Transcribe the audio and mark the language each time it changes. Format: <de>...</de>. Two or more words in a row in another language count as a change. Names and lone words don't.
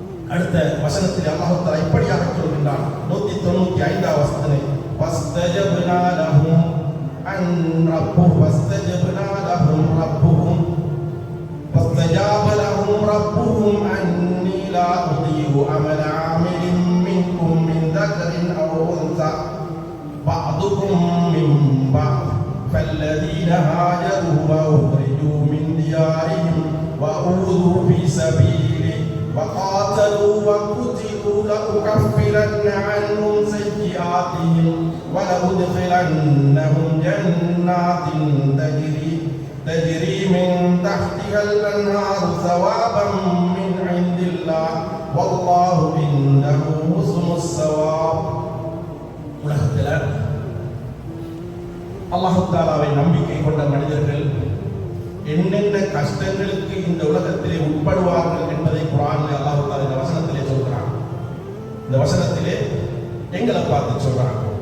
<ta>அடுத்த வசனத்தில் அல்லாஹ் தஆலா இப்படியாக சொல்கின்றான்.</ta> <ar>195 வசனத்திலே فاستجبنا لهم عن ربهم فاستجبنا لهم ربهم فاستجاب لهم ربهم أني لا أضيع عمل عامل منكم من ذكر أو أنثى بعضكم من بعض فالذين هاجروا وأخرجوا من ديارهم وأوذوا في سبيلي وقاتلوا وقتلوا لأكفرن عنهم سيئاتهم ولأدخلنهم جنات تجري من تحتها الأنهار ثوابا من عند الله والله عنده حسن الثواب.</ar> <ta>உலகத்தில் அல்லாஹ் தஆலாவை நம்பிக்கை கொண்ட மனிதர்கள் என்னென்ன கஷ்டங்களுக்கு இந்த உலகத்திலே உட்படுவார்கள் என்பதை குர்ஆனிலே அல்லாஹ் தஆலா இந்த வசனத்திலே சொல்கிறான். இந்த வசனத்திலே எங்களை பார்த்து சொல்றாங்க.</ta>